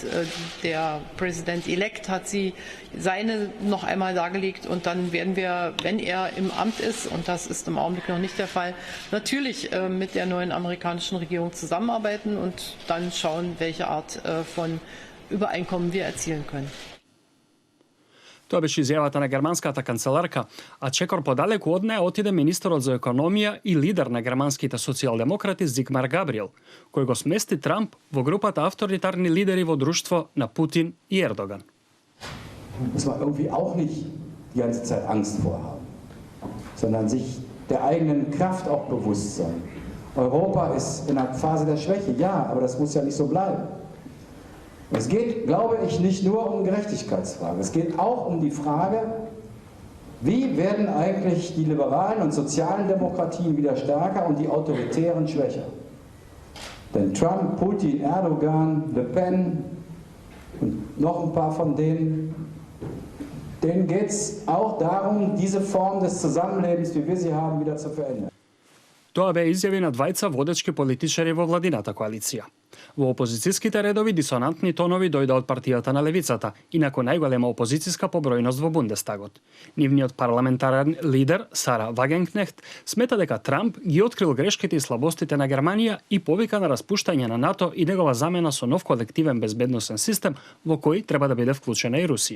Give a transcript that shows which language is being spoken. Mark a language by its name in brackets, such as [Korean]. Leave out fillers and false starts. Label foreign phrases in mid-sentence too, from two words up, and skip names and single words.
[German] Der Präsident-elect hat seine noch einmal dargelegt und dann werden wir, wenn er im Amt ist, und das ist im Augenblick noch nicht der Fall, natürlich mit der neuen amerikanischen Regierung zusammenarbeiten und dann schauen, welche Art von Übereinkommen wir erzielen können. [Macedonian] Тоа беше изјавата на германската канцеларка, а чекор подалеку од неа отиде министерот за економија и лидер на германските социјалдемократи Зигмар Габриел, кој го смести Трамп во групата авторитарни лидери во друштво на Путин и Ердоган. [German] Muss man irgendwie auch nicht die ganze Zeit Angst vorhaben, sondern sich der eigenen Kraft auch bewusst sein. Europa ist in einer Phase der Schwäche, ja, aber das muss ja nicht so bleiben. Es geht, glaube ich, nicht nur um Gerechtigkeitsfragen. Es geht auch um die Frage, wie werden eigentlich die liberalen und sozialen Demokratien wieder stärker und die autoritären schwächer. Denn Trump, Putin, Erdogan, Le Pen und noch ein paar von denen geht es auch darum, diese Form des Zusammenlebens, wie wir sie haben, wieder zu verändern. [Macedonian] Тоа бе изјави на двајца водечки политичари во владината коалиција. Во опозицијските редови дисонантни тонови дојде од партијата на левицата, инаку најголема опозицијска по бројност во Бундестагот. Нивниот парламентарен лидер Сара Вагенкнехт смета дека Трамп ги открил грешките и слабостите на Германија и повика на распуштање на НАТО и негова замена со нов колективен безбедносен систем во кој треба да биде вклучена и Русија.